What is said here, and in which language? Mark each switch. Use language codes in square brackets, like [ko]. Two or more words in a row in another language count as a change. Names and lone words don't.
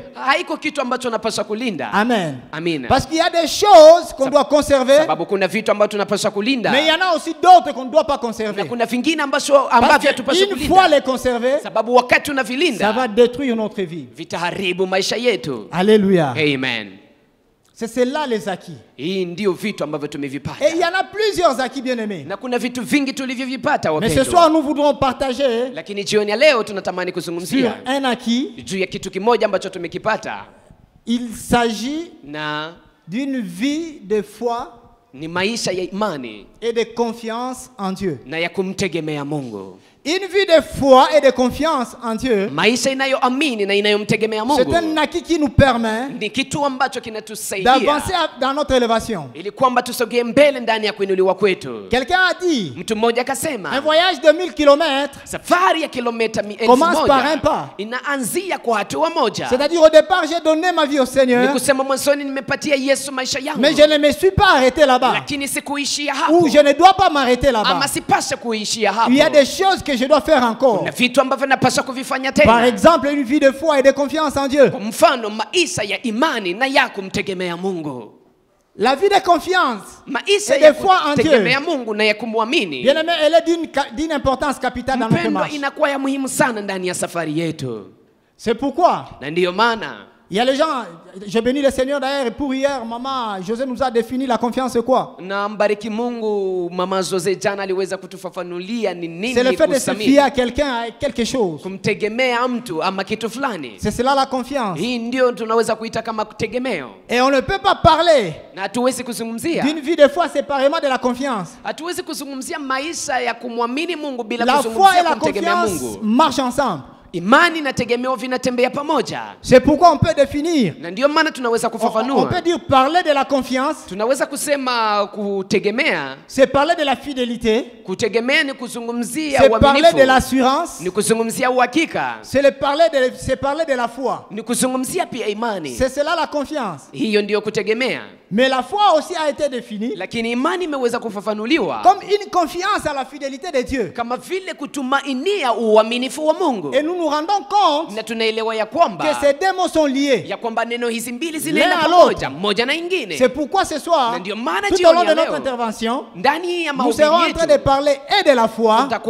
[sw] haiko kitu ambacho napaswa kulinda. Amen. Amina. [fr] Parce qu'il y a des choses qu'on doit conserver, [sw] Sababu kuna vitu ambavyo tunapaswa kulinda, [fr] mais il y en a aussi d'autres qu'on ne doit pas [sw] na [fr] conserver. [sw] kuna vingine ambavyo [fr] Parce [sw] hatupaswi [fr] qu'une fois [sw] kulinda, [fr] les conserver, [sw] sababu wakati [fr] ça [sw] unavilinda [fr] va détruire notre vie. [sw] vitaharibu maisha yetu. [fr] Alléluia. [sw] Amen. [fr] C'est là les acquis. [sw] Hii ndio vitu ambavyo [fr] Et il [sw] tumevipata, [fr] y en a plusieurs acquis, bien-aimés. [sw] na kuna vitu vingi tulivyovipata [fr] Mais ce [sw] wapendwa. [fr] soir, nous voudrons partager [sw] Lakini jioni ya leo tunatamani [fr] sur [sw] kuzungumzia [fr] un acquis. [sw] juu ya kitu kimoja ambacho tumekipata, [fr] Il s'agit [sw] na [fr] d'une vie de foi [sw] ni maisha ya imani [fr] et de confiance en Dieu. [sw] na ya kumtegemea Mungu. [fr] Une vie de foi et de confiance en Dieu, [sw] Maisha inayoamini na inayomtegemea [fr] c'est [sw] Mungu [fr] un acquis qui nous permet [sw] ni kitu ambacho kinatusaidia [fr] d'avancer dans notre élévation. [sw] ili kwamba tusogee mbele ndani ya kuinuliwa kwetu. [fr] Quelqu'un a dit, [sw] Mtu mmoja [fr] un [sw] akasema [fr] voyage de 1000 kilomètres, [sw] safari ya kilomita 1000 [fr] Commence par un pas. [sw] inaanzia kwa hatua moja. [fr] c'est-à-dire au départ, j'ai donné ma vie au [sw] Ni [fr] Seigneur, [sw] kusema mwanzoni nimepatia Yesu maisha yangu, [fr] mais je ne me suis pas arrêté là-bas. [sw] lakini sikuishia hapo, [fr] Ou je ne dois pas m'arrêter là-bas. [sw] ama sipashe kuishia hapo. [fr] Il y a des choses que je dois faire encore. [sw] Na vitu ambavyo napaswa kuvifanya [fr] Par [sw] tena. [fr] exemple, une vie de foi et de confiance en Dieu. [sw] Kwa mfano maisha ya imani na ya kumtegemea Mungu. [fr] La vie de confiance [sw] maisha [fr] et [sw] ya [fr] de foi en Dieu, [sw] kutegemea Mungu na ya kumwamini, [fr] bien-aimé, elle est d'une importance capitale dans notre [sw] mpendwa, [fr] marche. [sw] inakuwa ya muhimu sana ndani ya safari yetu. [fr] C'est pourquoi [sw] Na ndiyo maana [fr] il y a les gens, je bénis le Seigneur d'ailleurs, pour hier, maman José nous a défini la confiance, c'est quoi? [sw] na mbariki Mungu, mama Jose jana aliweza kutufafanulia ni [fr] C'est le [sw] nini [fr] fait de se fier [sw] kusamini, [fr] à quelqu'un, à quelque chose. [sw] kumtegemea mtu ama kitu fulani. [fr] C'est cela la confiance. [sw] Hii ndio tunaweza kuita kama tegemeo, [fr] Et on ne peut pas parler [sw] na hatuwezi kuzungumzia [fr] d'une vie de foi séparément de la confiance. [sw] hatuwezi kuzungumzia maisha ya kumwamini Mungu bila [fr] La foi et [sw] kuzungumzia [fr] la [sw] kumtegemea [fr] confiance [sw] Mungu. [fr] marchent ensemble. [sw] Imani na tegemeo vinatembea pamoja, [fr] C'est pourquoi on peut définir, [sw] na ndiyo maana tunaweza [fr] on [sw] kufafanua. [fr] peut dire parler de la confiance, [sw] Tunaweza kusema kutegemea. [fr] c'est parler de la fidélité, [sw] Kutegemea ni kuzungumzia [fr] c'est parler de [sw] uaminifu, [fr] l'assurance, [sw] ni kuzungumzia uhakika, [fr] c'est parler de la foi. [sw] ni kuzungumzia pia imani. [fr] C'est cela la confiance. [sw] Hiyo ndiyo kutegemea, [fr] Mais la foi aussi a été définie [sw] lakini imani imeweza kufafanuliwa [fr] comme une confiance à la fidélité de Dieu. [sw] kama vile kutumainia uaminifu wa Mungu, [fr] Et nous nous rendons compte [sw] na tunaelewa ya [fr] que [sw] kwamba [fr] ces deux mots sont liés. [sw] ya kwamba neno hizi mbili zinaenda [fr] L'un à [sw] pamoja, moja na ingine. [fr] C'est pourquoi ce soir, [sw] Na ndio maana [fr] tout au [sw] jioni [fr] long de [sw] ya [fr] notre [sw] leo, [fr] intervention, [sw] ndani ya [fr] nous serons [sw] mahubiri [fr] en train de [sw] yetu [fr] parler et de la foi, [sw] tutakuwa